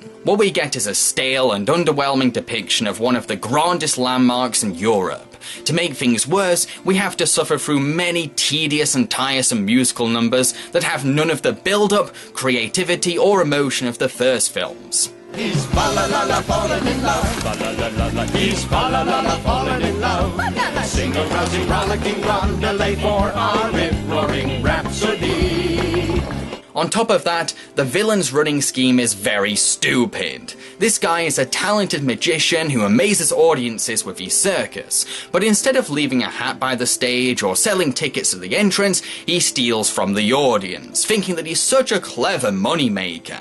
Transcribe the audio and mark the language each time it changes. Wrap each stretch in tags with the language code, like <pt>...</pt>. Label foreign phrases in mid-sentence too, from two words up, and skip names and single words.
<en>What we get is a stale and underwhelming depiction of one of the grandest landmarks in Europe. To make things worse, we have to suffer through many tedious and tiresome musical numbers that have none of the build-up, creativity or emotion of the first films. He's fa-la-la-la falling in love, fa-la-la-la-la, he's fa-la-la-la falling in love. Sing a rousing, rollicking roundelay for our rip-roaring rhapsody. On top of that, the villain's running scheme is very stupid. This guy is a talented magician who amazes audiences with his circus, but instead of leaving a hat by the stage or selling tickets at the entrance, he steals from the audience, thinking that he's such a clever moneymaker.</en>